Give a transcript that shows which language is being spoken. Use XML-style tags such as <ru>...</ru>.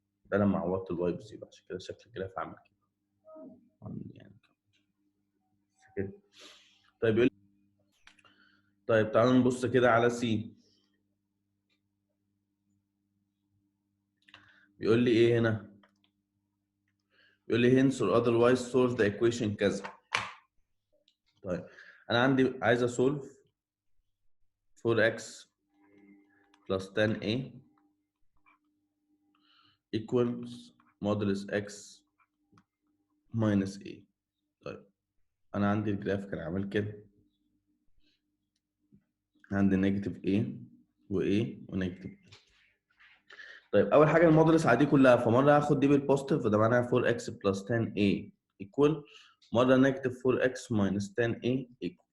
<ar>ده لما عوضت الواي بزيرو، عشان كده شكل الجراف عامل كده يعني كده. طيب يقول طيب تعالوا نبص كده على سي. بيقول لي ايه هنا؟ بيقول لي</ar> <en>hence or otherwise solve the equation</en> <ar>كذا. طيب انا عندي عايز اسولف</ar> <en>4x plus 10a equals modulus x minus a.</en> <ar>طيب انا عندي الجراف كان عامل كده، عندي نيجاتيف a و a ونيجاتيف a. طيب اول حاجه المودولس عادي كلها، فمره هاخد دي بالبوزيتيف فده معناها 4x plus 10a equal مره نيجاتيف 4x minus 10a equal.</ar>